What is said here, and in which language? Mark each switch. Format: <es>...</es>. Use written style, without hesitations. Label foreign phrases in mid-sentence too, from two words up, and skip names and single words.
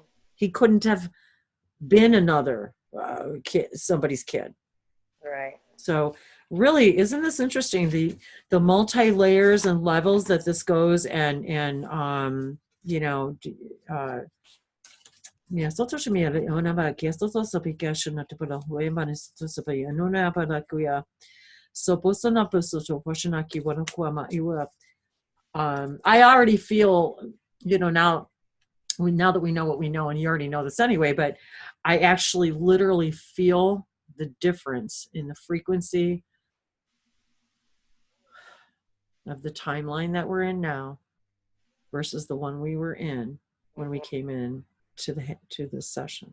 <en>He couldn't have been another kid, somebody's kid. Right. So really, isn't this interesting? The multi-layers and levels that this goes, and you know, yeah, so to me, ona ba ke so so pika na te pala hoe mane so so pa no na pa la kuya so posa na posa so posa ki wana ku ma iwa. I already feel, you know, now that we know what we know, and you already know this anyway, but I actually literally feel the difference in the frequency of the timeline that we're in now versus the one we were in when we came in to the session.</en>